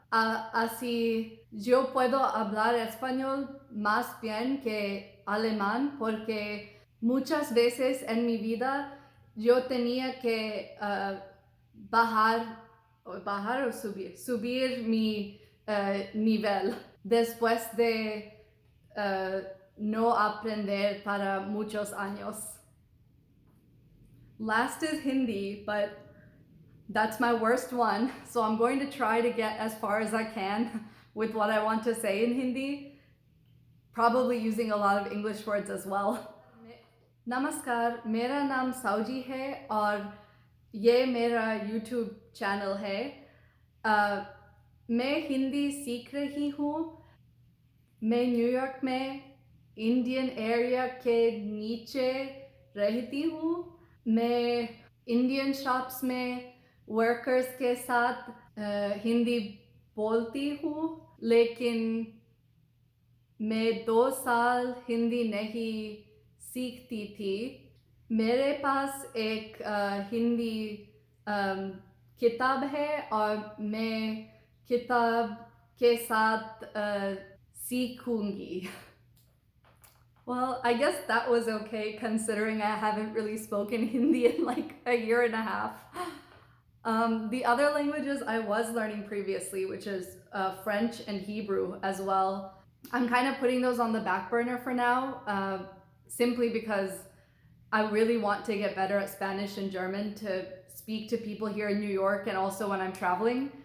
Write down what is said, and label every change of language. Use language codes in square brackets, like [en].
[es] Así yo puedo hablar español más bien que alemán porque muchas veces en mi vida yo tenía que bajar o subir mi nivel después de no aprender para muchos años. [en] Last is Hindi, but that's my worst one, so I'm going to try to get as far as I can with what I want to say in Hindi, probably using a lot of English words as well. [hi] Namaskar, मेरा नाम साउजी है और ये मेरा YouTube channel है। मैं हिंदी सीख रही हूँ। मैं न्यूयॉर्क में इंडियन एरिया के नीचे रहती हूँ। मैं इंडियन शॉप्स में वर्कर्स के साथ हिंदी बोलती हूँ, लेकिन मैं 2 साल हिंदी नहीं सीखती थी। मेरे पास एक हिंदी किताब है और मैं किताब के साथ सीखूंगी. [en] Well, I guess that was okay considering I haven't really spoken Hindi in like a year and a half. The other languages I was learning previously, which is French and Hebrew as well. I'm kind of putting those on the back burner for now, simply because I really want to get better at Spanish and German to speak to people here in New York and also when I'm traveling.